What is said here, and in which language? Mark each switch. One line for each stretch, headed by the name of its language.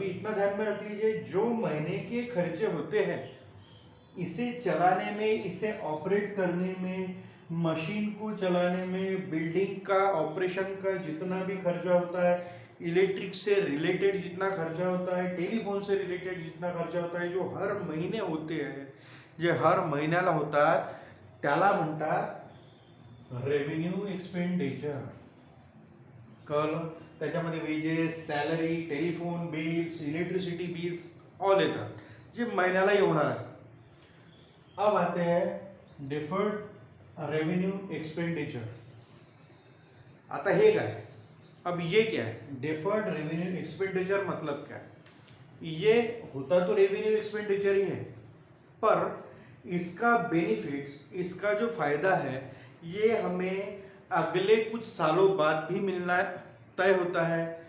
Hindi: अभी इतना ध्यान में रख लीजिए, जो महीने के खर्चे होते हैं, इसे चलाने में, इसे ऑपरेट करने में, मशीन को चलाने में, बिल्डिंग का ऑपरेशन का जितना भी खर्चा होता है, इलेक्ट्रिक से रिलेटेड जितना खर्चा होता है, टेलीफोन से रिलेटेड जितना खर्चा होता है, जो हर महीने होते हैं,
Marathi: जे हर महिन्याला होतात, त्याला म्हणतात रेव्हेन्यू एक्सपेंडिचर। कळलं? त्याच्यामध्ये wedges, salary, telephone bills, electricity bills all येतात, जे महिन्याला येणार आहे।
Hindi: अब आते हैं डिफर्ड रेवेन्यू एक्सपेंडिचर।
Marathi: आता हे काय?
Hindi: अब ये क्या है? डिफर्ड रेवेन्यू एक्सपेंडिचर मतलब क्या है? ये होता तो रेवेन्यू एक्सपेंडिचर ही है, पर इसका बेनिफिट्स, इसका जो फायदा है, ये हमें अगले कुछ सालों बाद भी मिलना तय होता है।